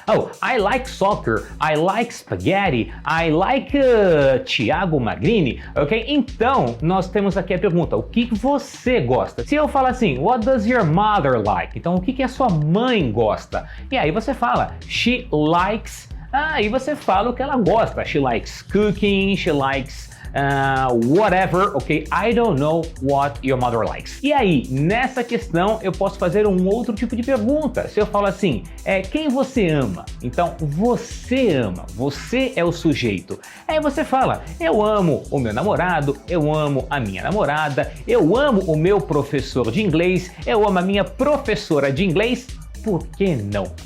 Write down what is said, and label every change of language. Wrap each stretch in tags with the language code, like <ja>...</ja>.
<en>Oh, I like soccer, I like spaghetti, I like Thiago Magrini, ok?</en> <pt>Então, nós temos aqui a pergunta, o que você gosta? Se eu falar assim,</pt> <en>what does your mother like?</en> <pt>Então, o que a sua mãe gosta? E aí você fala,</pt> <en>she likes.</en> <pt>Aí você fala o que ela gosta.</pt> <en>She likes cooking, she likes whatever, ok? I don't know what your mother likes.</en> <pt>E aí, nessa questão, eu posso fazer um outro tipo de pergunta. Se eu falo assim, quem você ama? Então, você ama, você é o sujeito. Aí você fala, eu amo o meu namorado, eu amo a minha namorada, eu amo o meu professor de inglês, eu amo a minha professora de inglês, por que não?</pt>